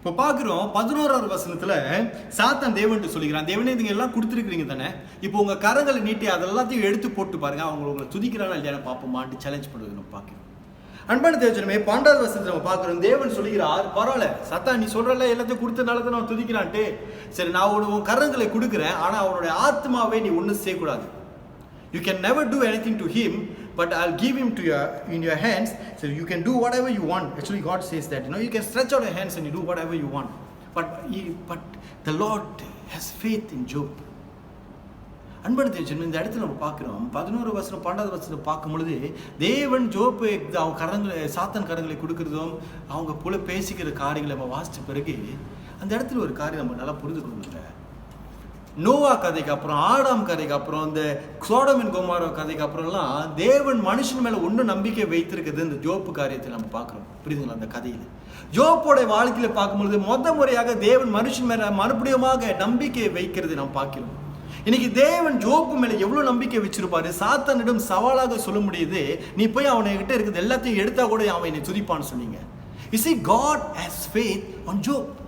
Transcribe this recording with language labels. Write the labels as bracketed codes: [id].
[ta] இப்போ பார்க்குறோம் 11வது வசனத்துல சாத்தான் தேவன்ட்டு சொல்லிக்கிறான், தேவனே நீங்க எல்லாம் கொடுத்துருக்கிறீங்க தானே, இப்போ உங்க கரங்களை நீட்டி அதெல்லாத்தையும் எடுத்து போட்டு பாருங்க, அவங்க உங்களை துதிக்கிறானா இல்லையா பார்ப்போமான்ட்டு சேலஞ்ச் பண்ணுறது நம்ம பார்க்கிறோம். அன்பான தேவஜனமே, 12வது வசனத்தை நம்ம பார்க்குறோம், தேவன் சொல்லுகிறார், பரவாயில்ல சாத்தான் நீ சொல்றல எல்லாத்தையும் கொடுத்தனால தான் நான் துதிக்கிறான்ட்டு, சரி நான் உன் கரங்களை கொடுக்குறேன், ஆனால் அவனுடைய ஆத்மாவை நீ ஒன்றும் செய்யக்கூடாது. [en] You can never do anything to him, but I'll give him to in your hands, so you can do whatever you want. Actually, God says that, you can stretch out your hands and you do whatever you want. But the Lord has faith in Job. [ta] அன்பான தேவஜனமே, இந்த இடத்துல நம்ம பார்க்குறோம் 11வது வசனம் 12வது வசனம் பார்க்கும் பொழுது தேவன் ஜோப்பை அவங்க கரங்களை சாத்தான் கரங்களை கொடுக்குறதும் அவங்க போல பேசிக்கிற காரியங்களை நம்ம வாசித்த பிறகு அந்த இடத்துல ஒரு காரியம் நம்ம நல்லா புரிந்து கொள்ளுங்க. நோவா கதைக்கு அப்புறம், ஆடாம் கதைக்கு அப்புறம், இந்த சோடம் அண்ட் கொமோரா கதைக்கு அப்புறம்லாம் தேவன் மனுஷன் மேலே ஒன்றும் நம்பிக்கை வைத்திருக்கிறது இந்த ஜோப்பு காரியத்தில் நம்ம பார்க்குறோம். புரியுதுங்களா? அந்த கதையில் ஜோப்போட வாழ்க்கையில் பார்க்கும்பொழுது முறையாக தேவன் மனுஷன் மேலே மறுபடியுமாக நம்பிக்கையை வைக்கிறது நாம் பார்க்கிறோம். இன்னைக்கு தேவன் ஜோப்பு மேலே எவ்வளோ நம்பிக்கை வச்சிருப்பாரு, சாத்தானிடம் சவாலாக சொல்ல முடியுது, நீ போய் அவனை கிட்ட இருக்கிறது எல்லாத்தையும் எடுத்தா கூட அவன் என்னை துதிப்பான்னு சொன்னீங்க. [en] You see, God has faith on Job.